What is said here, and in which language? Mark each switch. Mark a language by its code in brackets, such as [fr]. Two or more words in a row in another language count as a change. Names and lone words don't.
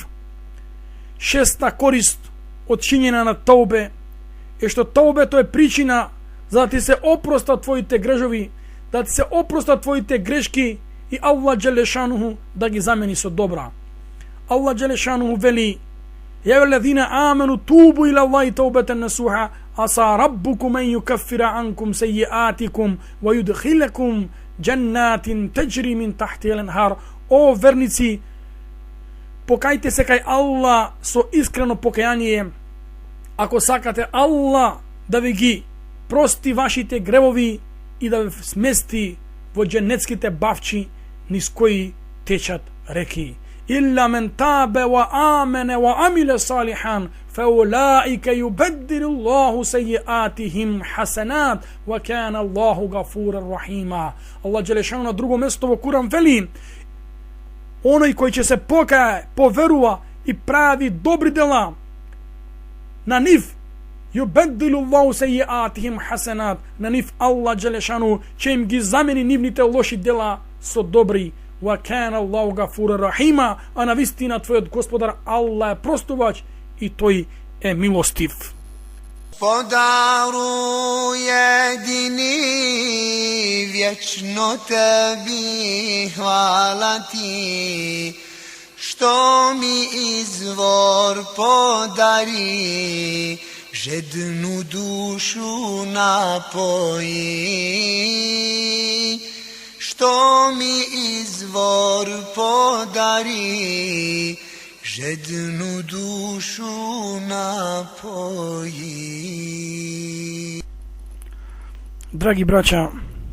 [mk] Шеста корист од чинење на таубе е што таубето е причина за да ти се опростат твоите грежови, да ти се опростат твоите грешки и Аллах Джелешануху да ги замени со добра. Аллах Джелешануху вели: [ar] يا الذين آمنوا توبوا إلى الله توبة نصوحا عسى ربكم أن يكفر عنكم سيئاتكم ويدخلكم جنات تجري من تحتها الأنهار. [mk] О верници, покајте се кај Аллах со искрено покаяние, ако сакате Аллах да ви ги прости вашите гревови и да ви смести во дженетските бавчи низ кои течат реки. [ar] إلا من تاب وآمن وعمل صالحا فأولئك يبدل الله سيئاتهم حسنات وكان الله غفورا رحيما. [mk] Аллах Джелешану на друго место во Куран вели: оној кој ќе се покае, поверува и прави добри дела, на нив [ar] يبدل الله سيئاتهم حسنات, [mk] на нив Аллах Джелешану ќе им ги замени нивните лоши дела со добри. [ar] وكان الله غفورا رحيما, [mk] а на вистина твојот Господар Аллах е простувач и тој е милостив. [bs] Podaru jedini vječno tebi hvala ti, što mi izvor podari, žednu dušu napoji. Što mi izvor podari, žednu dušu napoji. [mk] Драги браќа,